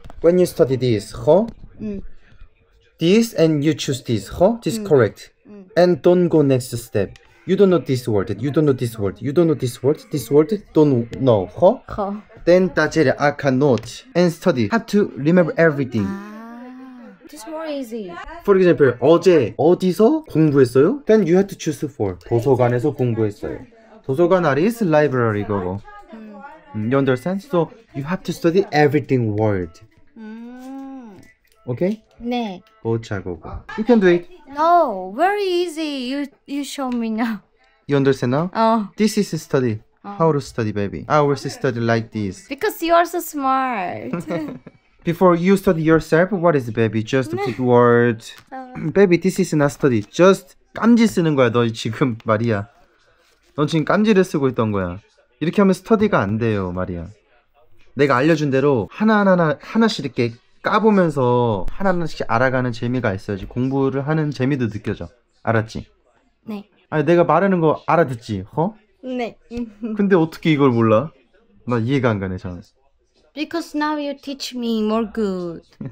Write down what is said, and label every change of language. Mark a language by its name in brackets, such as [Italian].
[English] When you study this, this and you choose this, this is correct. And don't go next step. You don't know this word, you don't know this word, you don't know this word, don't know, Then that's it, I cannot. And study, have to remember everything. This is more easy. For example, [Korean] 어제 어디서 공부했어요? [English] Then you have to choose for. [Korean] 도서관에서 공부했어요. 도서관 [English] is library [Korean] 그거. [English] You understand? So you have to study everything word. Okay? [Korean] 네. 보자고고. [English] You can do it. No, very easy. You show me now. You understand now? This is study. Oh. How to study, baby. I always study like this. Because you are so smart. Before you study yourself, what is it, baby? Just a big word. Baby, this is not study. [Korean] Just 깜지 쓰는 거야. 너 지금 말이야. 넌 지금 깜지를 쓰고 있던 거야. 이렇게 하면 스터디가 안 돼요, 말이야. 내가 알려준 대로 하나씩 이렇게 까보면서 하나씩 알아가는 재미가 있어야지 공부를 하는 재미도 느껴져. 알았지? 네. 아니 내가 말하는 거 알아듣지? 네. 근데 어떻게 이걸 몰라? 나 이해가 안 가네, 전. [English] Because now you teach me more good.